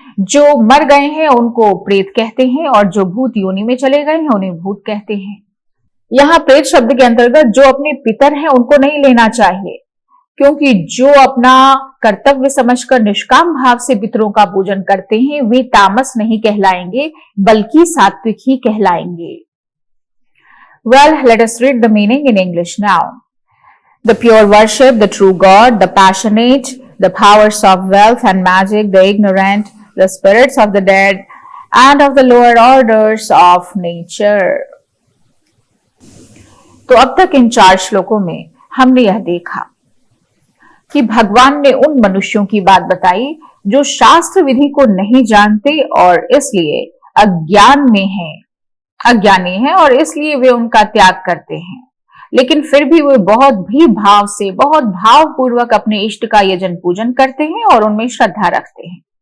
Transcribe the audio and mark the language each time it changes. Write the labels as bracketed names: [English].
[Hindi] जो मर गए हैं उनको प्रेत कहते हैं, और जो भूत योनि में चले गए हैं उन्हें भूत कहते हैं। यहाँ प्रेत शब्द के अंतर्गत जो अपने पितर हैं उनको नहीं लेना चाहिए, क्योंकि जो अपना कर्तव्य समझकर निष्काम भाव से पितरों का पूजन करते हैं वे तामस नहीं कहलाएंगे बल्कि सात्विक ही कहलाएंगे। [English] Well, let us read the meaning in English now. The pure worship, the true God, the passionate, the powers of wealth and magic, the ignorant, the spirits of the dead, and of the lower orders of nature. [Hindi] तो अब तक इन 4 श्लोकों में हमने यह देखा कि भगवान ने उन मनुष्यों की बात बताई जो शास्त्र विधि को नहीं जानते और इसलिए अज्ञानी हैं और इसलिए वे उनका त्याग करते हैं, लेकिन फिर भी वे बहुत भी भाव से, बहुत भावपूर्वक अपने इष्ट का यजन पूजन करते हैं और उनमें श्रद्धा रखते हैं।